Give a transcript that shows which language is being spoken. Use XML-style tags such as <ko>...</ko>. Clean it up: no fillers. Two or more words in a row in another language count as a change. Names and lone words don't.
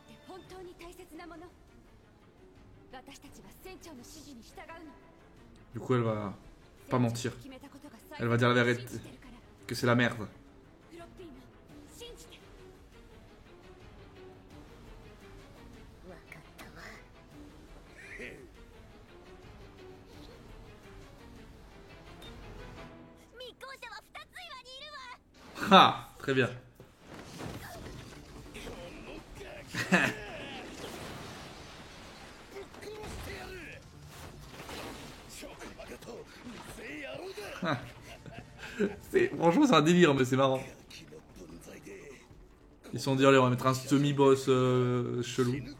<ja>本当に大切なもの。私たちは船長の指示に従うの。</ja> <fr>Du coup, elle va pas mentir. Elle va dire la vérité. Que c'est la merde.</fr> <ja>フロッピーも信じて。わかったわ。密航者は2つ岩にいるわ。</ja> <fr>Ah, très bien. franchement, c'est un délire, mais c'est marrant. Ils se sont dit, allez, on va mettre un semi-boss chelou.</fr>